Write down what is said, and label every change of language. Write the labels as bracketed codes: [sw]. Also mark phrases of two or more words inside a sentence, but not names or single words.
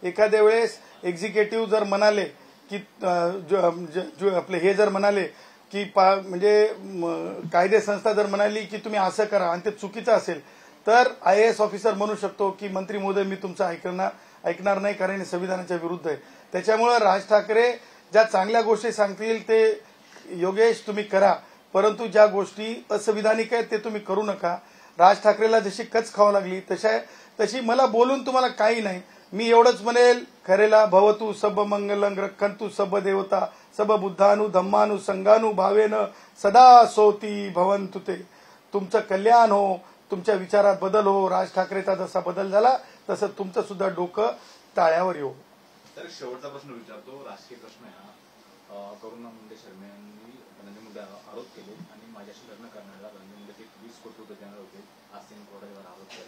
[mr] एखाद्या वेळेस एक्झिक्युटिव्ह जर म्हणाले की आपले हे जर म्हणाले की म्हणजे कायदे संस्था जर म्हणाली की तुम्ही असं करा आणि ते चुकीचं असेल तर IAS ऑफिसर म्हणू शकतो की मंत्री महोदय मी तुमचं ऐकणार नाही कारण संविधानाच्या विरुद्ध आहे। त्याच्यामुळे राज ठाकरे ज्या चांगल्या गोष्टी सांगतील ते योगेश तुम्ही करा, परंतु ज्या गोष्टी असंविधानिक आहेत ते तुम्ही करू नका। राज ठाकरेला जशी कच खावा लागली तशी मला बोलून तुम्हाला काही नाही। मी एवढंच म्हणेल, [pi] खरेला भवतु सब मंगलं रक्षन्तु सब देवता सब बुद्धानु धम्मानु संघानु भावेन सदा सोती भवन्तु ते। [mr] तुमचं कल्याण हो, तुमच्या विचारात बदल हो। राज ठाकरेचा जसा बदल झाला तसं तुमचं सुद्धा डोकं ताळ्यावर येऊ। तर शेवटचा प्रश्न विचारतो, राजकीय प्रश्न आहे हा। करुणा मुंडे शर्मा यांनी धनंजय मुंडे आरोप केले आणि माझ्याशी लग्न करण्याला धनंजय मुंडे 20 कोटी रुपये देणार होते, आज त्यांनी कोर्टावर आरोप केला।